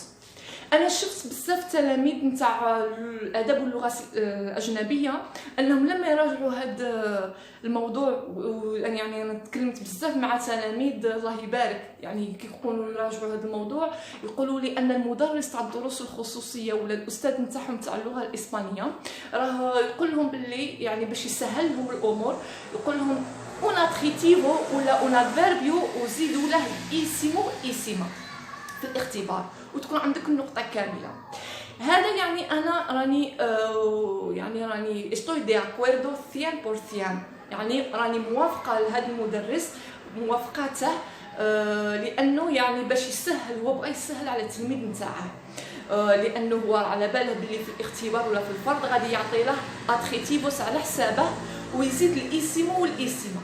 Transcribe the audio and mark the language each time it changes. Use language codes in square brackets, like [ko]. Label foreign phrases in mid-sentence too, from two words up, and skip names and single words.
[ar] أنا شفت بزاف تلاميذ نتاع الأدب واللغة الأجنبية أنهم لما يراجعوا هذا الموضوع يعني أنا تكلمت بزاف مع تلاميذ الله يبارك يعني كي يكونوا يراجعوا هذا الموضوع يقولوا لي أن المدرس تاع الدروس الخصوصية ولا الأستاذ نتاعهم تاع اللغة الإسبانية راه يقول لهم باللي يعني باش يسهل لهم الأمور يقول لهم [es] un adjetivo [ar] ولا [es] un adverbio [ar] وزيدوا له إيسيمو إيسيما في الاختبار وتكون عندك النقطة كاملة. هذا يعني أنا راني [es] estoy de acuerdo [ar] 100% يعني راني موافقة لهذا المدرس موافقته لأنه يعني باش يسهل هو بغى يسهل على التلميذ نتاعه لأنه هو على باله باللي في الاختبار ولا في الفرض غادي يعطي له adjetivos على حسابه ويزيد الإيسيمو والإيسيما.